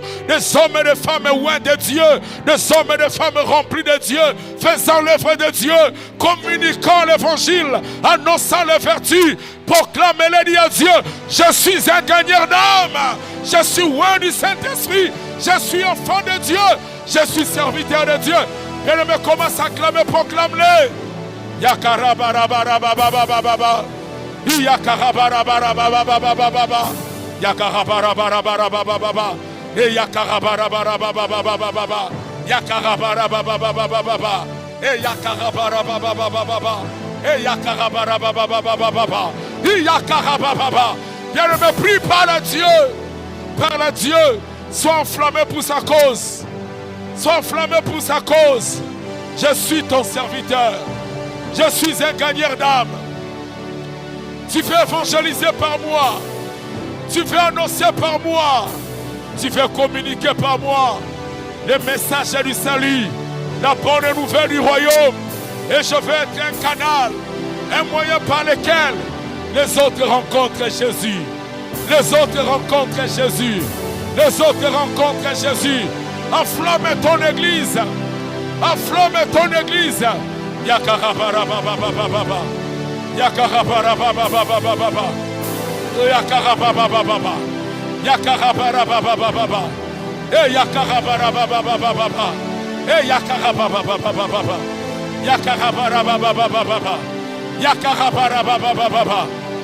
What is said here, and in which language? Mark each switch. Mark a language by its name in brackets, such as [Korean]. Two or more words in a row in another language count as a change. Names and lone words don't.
[French] Des hommes et des femmes oints de Dieu, des hommes et des femmes remplis de Dieu, faisant l'œuvre de Dieu, communiquant l'évangile, annonçant les vertus, proclamez-les, dit à Dieu, je suis un gagneur d'âme, je suis oint du Saint-Esprit, je suis enfant de Dieu, je suis serviteur de Dieu. Et le me commence à clamer, proclame-les. Yakarabarabarabarababa. Yakarabarabarabarababa. Yakarabarabarabarababa. Et yakarabarabarabarababa. Yakarabarabarabarababa. Et yakarabarabarabarababa. Et yakarabarabarabarababa. Et yakarababa. Bien ne me prie par le Dieu. Par le Dieu. Sois enflammé pour sa cause. Sois enflammé pour sa cause. Je suis ton serviteur. Je suis un gagneur d'âme. Tu fais évangéliser par moi. Tu fais annoncer par moi. Tu fais communiquer par moi les messages du salut, la bonne nouvelle du royaume. Et je veux être un canal, un moyen par lequel les autres rencontrent Jésus. Les autres rencontrent Jésus. Les autres rencontrent Jésus. Enflamme ton église. Enflamme ton église. Yakarabarababababa. Yakarabarababababa. Yakarababababa. Yakarabarabababa. Et yakarabarabababa. Et yakarababababa. Yakarabarabababa. Yakarabarabababa.